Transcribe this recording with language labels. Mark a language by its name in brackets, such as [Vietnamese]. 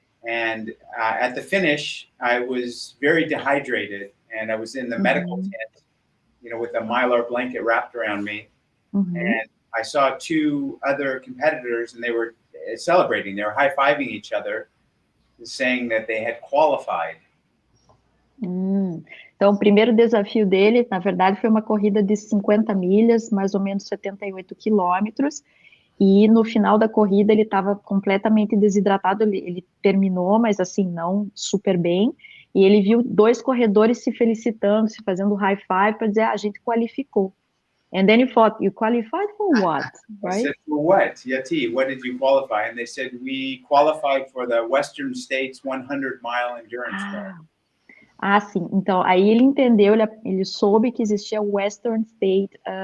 [English] And at the finish, I was very dehydrated, and I was in the medical tent, with a Mylar blanket wrapped around me. And I saw two other competitors, and they were celebrating. They were high-fiving each other, saying that they had qualified. [Portuguese] Então, o primeiro desafio dele, na verdade, foi uma corrida de 50 milhas, mais ou menos 78 quilômetros, e no final da corrida ele estava completamente desidratado, ele terminou, mas assim, não super bem, e ele viu dois corredores se felicitando, se fazendo high five para dizer, a gente qualificou. [English] And then you thought, you qualified for what, right? I said, for what? Yati, what did you qualify? And they said, we qualified for the Western States 100-mile endurance run. [Portuguese] Sim. Então, aí ele entendeu, ele soube que existia Western States,